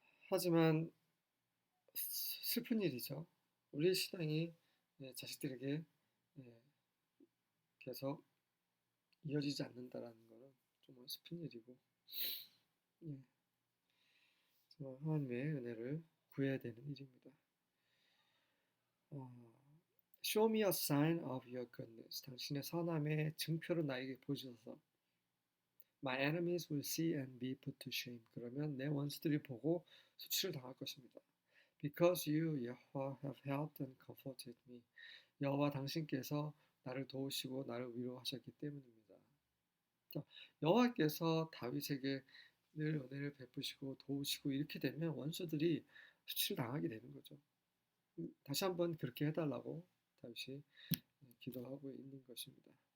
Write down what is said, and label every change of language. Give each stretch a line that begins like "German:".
Korean: 하지만 슬픈 일이죠. 우리 신앙이 자식들에게 계속 이어지지 않는다라는 것은 정말 슬픈 일이고 정말 하나님의 은혜를 구해야 되는 일입니다.
English: Show me a sign of your goodness.
Korean: 당신의 선함의 증표를 나에게 보여주소서.
English: My enemies will see and be put to shame.
Korean: 그러면 내 원수들이 보고 수치를 당할 것입니다.
English: Because you, 여호와, have helped and comforted me.
Korean: 여호와 당신께서 나를 도우시고 나를 위로하셨기 때문입니다. 자, 여호와께서 다윗에게 늘 은혜를 베푸시고 도우시고 이렇게 되면 원수들이 수치를 당하게 되는 거죠. 다시 한번 그렇게 해달라고 다윗이 기도하고 있는 것입니다.